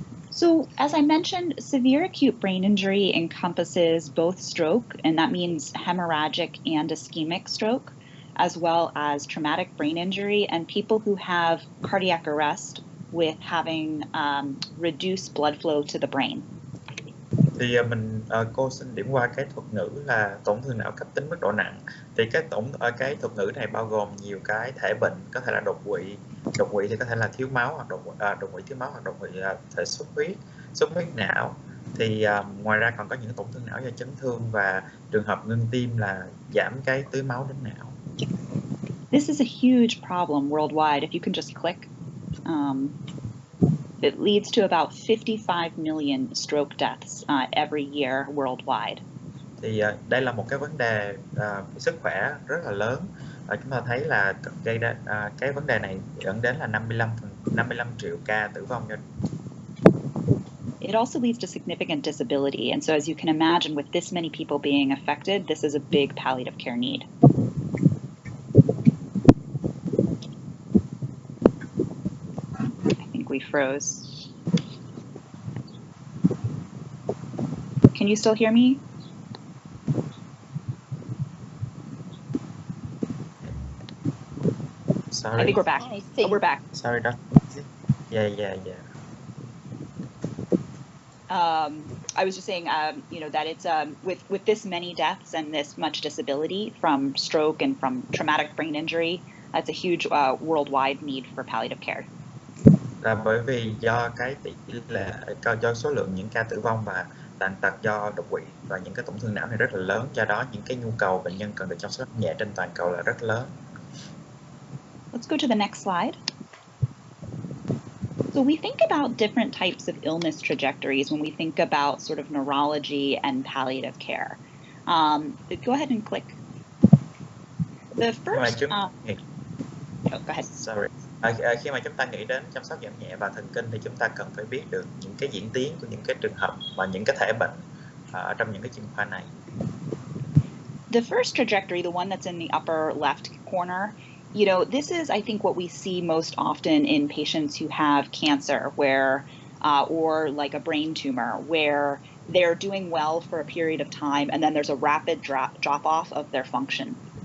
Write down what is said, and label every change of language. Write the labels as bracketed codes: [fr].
[en] So, as I mentioned, severe acute brain injury encompasses both stroke, and that means hemorrhagic and ischemic stroke, as well as traumatic brain injury, and people who have cardiac arrest with having reduced blood flow to the brain. [vi] Thì cô xin điểm qua cái thuật ngữ là tổn thương não cấp tính mức độ nặng. Thì cái thuật ngữ này bao gồm nhiều cái thể bệnh, có thể là đột quỵ thì có thể là thiếu máu hoặc đột quỵ thiếu máu hoặc đột quỵ thể xuất huyết não. Thì ngoài ra còn có những tổn thương não do chấn thương và trường hợp ngưng tim là giảm cái tưới máu đến não. [en] This is a huge problem worldwide. If you can just click. It leads to about 55 million stroke deaths every year worldwide. [vi] Thì đây là một cái vấn đề sức khỏe rất là lớn. Chúng ta thấy là cái vấn đề này dẫn đến là 55 triệu ca tử vong. [en] It also leads to significant disability, and so as you can imagine, with this many people being affected, this is a big palliative care need. We froze. Can you still hear me? Sorry. I think we're back. Oh, we're back. Sorry, Doc. Yeah. I was just saying, that it's with this many deaths and this much disability from stroke and from traumatic brain injury, that's a huge worldwide need for palliative care. [vi] Là bởi vì do cái tỷ lệ do số lượng những ca tử vong và tàn tật do đột quỵ và những cái tổn thương não này rất là lớn, do đó những cái nhu cầu bệnh nhân cần được chăm sóc nhẹ trên toàn cầu là rất lớn. [en] Let's go to the next slide. So we think about different types of illness trajectories when we think about sort of neurology and palliative care. Go ahead and click. The first. Go ahead. Sorry. [vi] Khi mà chúng ta nghĩ đến chăm sóc giảm nhẹ và thần kinh thì chúng ta cần phải biết được những cái diễn tiến của những cái trường hợp và những cái thể bệnh ở trong những cái chuyên khoa này. [en] The first trajectory, the one that's in the upper left corner, this is, I think, what we see most often in patients who have cancer, where, or like a brain tumor, where they're doing well for a period of time, and then there's a rapid drop off of their function.